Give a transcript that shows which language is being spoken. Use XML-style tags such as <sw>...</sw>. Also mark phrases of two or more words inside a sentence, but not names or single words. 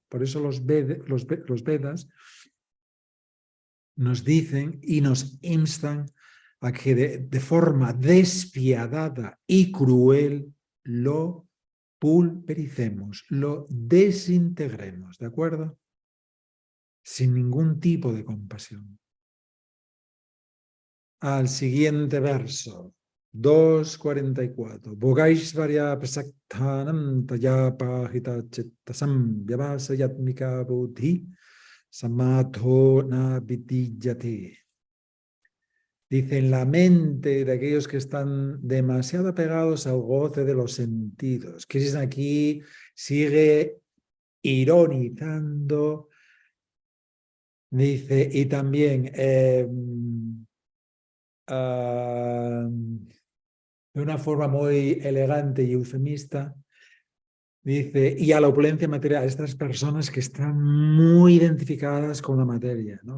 <es>Por eso los Vedas nos dicen y nos instan a que de forma despiadada y cruel lo pulvericemos, lo desintegremos, ¿de acuerdo? Sin ningún tipo de compasión. Al siguiente verso, 2.44.</es> <sa>भोगैश्वर्यप्रसक्तानां तयापहृतचेतसाम् व्यवसायात्मिका बुद्धिः समाधौ न विधीयते.</sa> <es>Dice, en la mente de aquellos que están demasiado apegados al goce de los sentidos. Krishna aquí sigue ironizando. Dice, y también de una forma muy elegante y eufemista, dice, y a la opulencia material, estas personas que están muy identificadas con la materia, ¿no?</es>